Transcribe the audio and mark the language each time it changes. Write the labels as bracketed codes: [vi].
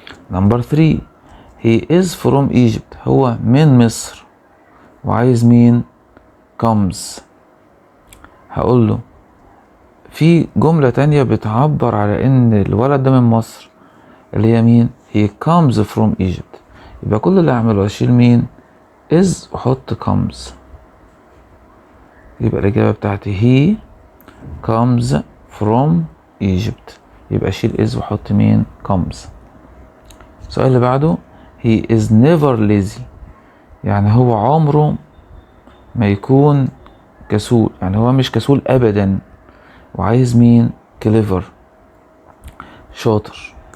[en] number 3، he is from Egypt، [ar] هو من مصر وعايز مين؟ [en] comes. [ar] هقول له في جملة تانية بتعبر على ان الولد ده من مصر اللي هي مين؟ [en] he comes from Egypt. [ar] يبقى كل اللي هعمله اشيل مين؟ is واحط comes. يبقى الاجابة بتاعتي [en] he comes from Egypt. [ar] يبقى اشيل is واحط مين؟ comes. السؤال اللي بعده [en] he is never lazy، [ar] يعني هو عمره ما يكون كسول، يعني هو مش كسول ابدا، وعايز مين؟ clever شاطر.